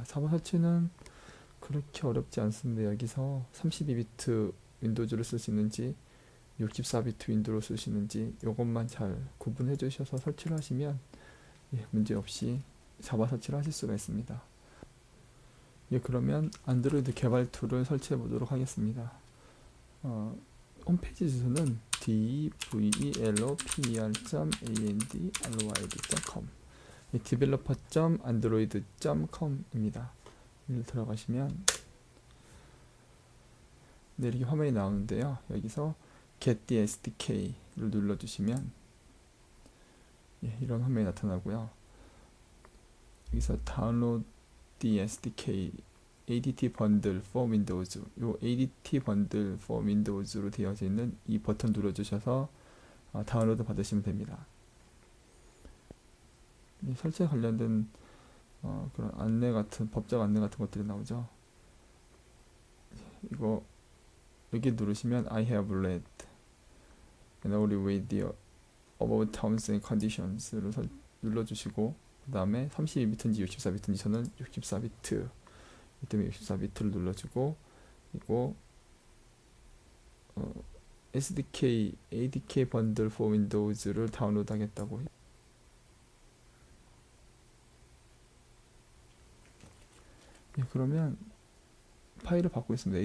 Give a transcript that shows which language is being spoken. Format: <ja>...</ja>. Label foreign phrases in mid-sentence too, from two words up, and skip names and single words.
<ko>자바 설치는 그렇게 어렵지 않습니다. 여기서 32비트 윈도우즈를 쓸 수 있는지 64비트 윈도우를 쓰시는지 이것만 잘 구분해 주셔서 설치를 하시면 문제없이 자바 설치를 하실 수가 있습니다. 그러면 안드로이드 개발 툴을 설치해 보도록 하겠습니다. 홈페이지 주소는 developer.android.com developer.android.com입니다. 여기 들어가시면 이렇게 화면이 나오는데요. 여기서</ko> <en>Get the SDK</en> <ko>를 눌러주시면 이런 화면이 나타나고요. 여기서</ko> <en>Download the SDK ADT Bundle for Windows,</en> <ko>요</ko> <en>ADT Bundle for Windows</en> <ko>로 되어져 있는 이 버튼 눌러주셔서 다운로드 받으시면 됩니다. 설치에 관련된 그런 안내 같은, 법적 안내 같은 것들이 나오죠. 이거 여기 누르시면</ko> <en>I have read and agree with the above terms and conditions</en> <ko>를 눌러주시고, 그 다음에 32비트인지 64비트인지 저는 64비트 이 때문에 64비트를 눌러주고, 그리고</ko> <en>SDK ADK Bundle for Windows</en> <ko>를 다운로드 하겠다고. 그러면 파일을 받고 있습니다.</ko>